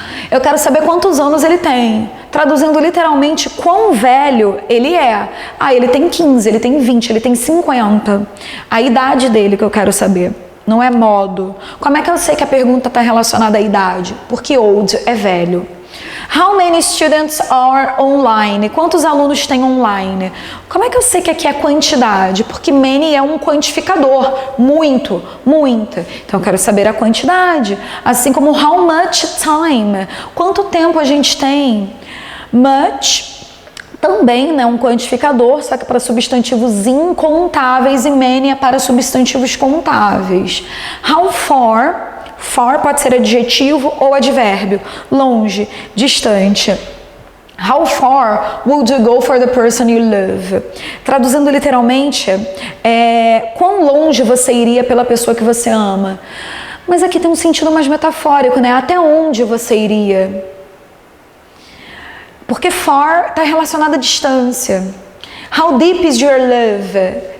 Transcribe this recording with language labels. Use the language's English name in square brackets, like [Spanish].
[Portuguese] Eu quero saber quantos anos ele tem. Traduzindo literalmente, quão velho ele é. Ah, ele tem 15, ele tem 20, ele tem 50. A idade dele que eu quero saber. Não é modo. Como é que eu sei que a pergunta está relacionada à idade? Porque old é velho. [English] How many students are online? [Portuguese] Quantos alunos tem online? Como é que eu sei que aqui é quantidade? Porque many é um quantificador. Muito, muita. Então eu quero saber a quantidade. Assim como [English] how much time? [Portuguese] Quanto tempo a gente tem? Much também, né, um quantificador, só que para substantivos incontáveis, e many é para substantivos contáveis. [English] How far? [Portuguese] Far pode ser adjetivo ou advérbio. Longe, distante. [English] How far would you go for the person you love? [Portuguese] Traduzindo literalmente, quão longe você iria pela pessoa que você ama? Mas aqui tem um sentido mais metafórico, né? Até onde você iria? Porque far está relacionado à distância. [English] How deep is your love?